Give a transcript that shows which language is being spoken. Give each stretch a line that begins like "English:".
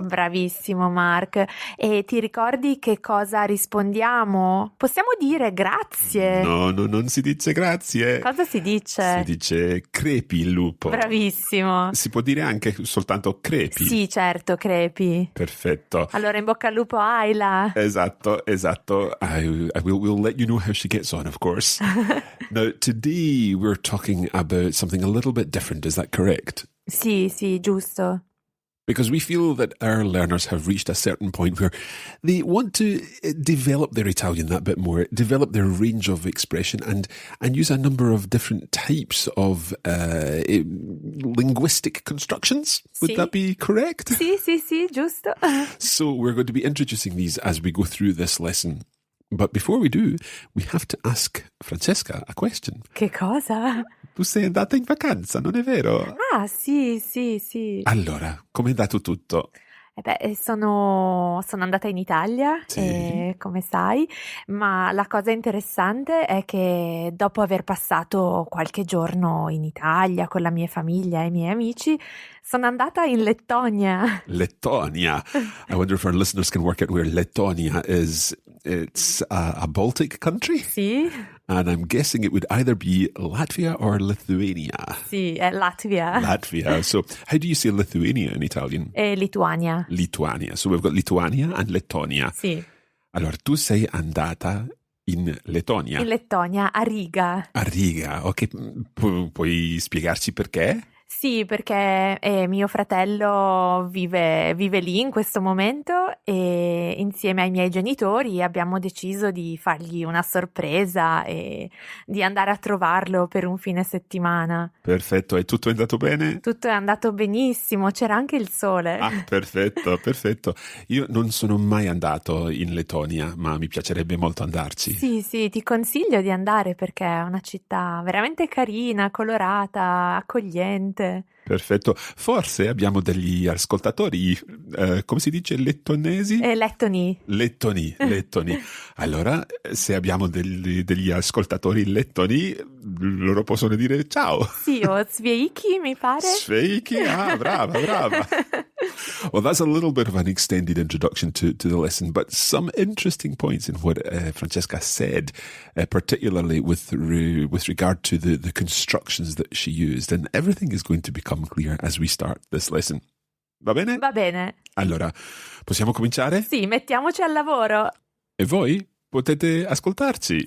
Italian: Bravissimo Mark. E ti ricordi che cosa rispondiamo? Possiamo dire grazie. No, non si dice grazie. Cosa si dice? Si dice crepi il lupo. Bravissimo. Si può dire anche soltanto crepi. Sì, certo, crepi. Perfetto. Allora in bocca al lupo Isla. Esatto.
English: We'll let you know how she gets on, of course. Now, today we're talking about something a little bit different. Is that correct?
Italian: Sì, giusto.
English: Because we feel that our learners have reached a certain point where they want to develop their Italian that bit more, develop their range of expression and use a number of different types of linguistic constructions. Would that be correct?
Italian: Sì, giusto.
English: So we're going to be introducing these as we go through this lesson. But before we do, we have to ask Francesca a question.
Italian: Che cosa? Tu sei andata in vacanza, non è vero? Ah, sì. Allora, com'è andato tutto? Sono andata in Italia, sì. Come sai, ma la cosa interessante è che dopo aver passato qualche giorno in Italia con la mia famiglia e i miei amici, sono andata in Lettonia.
English: Lettonia. I wonder if our listeners can work out where Lettonia is. It's a Baltic country?
Italian: Sì.
English: And I'm guessing it would either be Latvia or Lithuania.
Italian: Sì, è Latvia.
English: Latvia. So how do you say Lithuania in Italian?
Italian: Lituania. Lituania.
English: So we've got Lituania and Lettonia.
Italian: Sì. Allora, tu sei andata in Lettonia? In Lettonia, a Riga. A Riga, ok. Puoi spiegarci perché? Sì, perché mio fratello vive lì in questo momento e insieme ai miei genitori abbiamo deciso di fargli una sorpresa e di andare a trovarlo per un fine settimana. Perfetto, e tutto è andato bene? Tutto è andato benissimo, c'era anche il sole. Ah, perfetto. Io non sono mai andato in Lettonia, ma mi piacerebbe molto andarci. Sì, ti consiglio di andare perché è una città veramente carina, colorata, accogliente. Perfetto, forse abbiamo degli ascoltatori, come si dice, lettonesi? Lettoni. Lettoni. Allora, se abbiamo degli ascoltatori lettoni, loro possono dire ciao. Sì, o Sveiki, mi pare. Sveiki, brava.
English: Well, that's a little bit of an extended introduction to the lesson, but some interesting points in what Francesca said, particularly with regard to the constructions that she used, and everything is going to become clear as we start this lesson.
Italian: Va bene? Va bene. Allora, possiamo cominciare? Sì, mettiamoci al lavoro. E voi potete ascoltarci.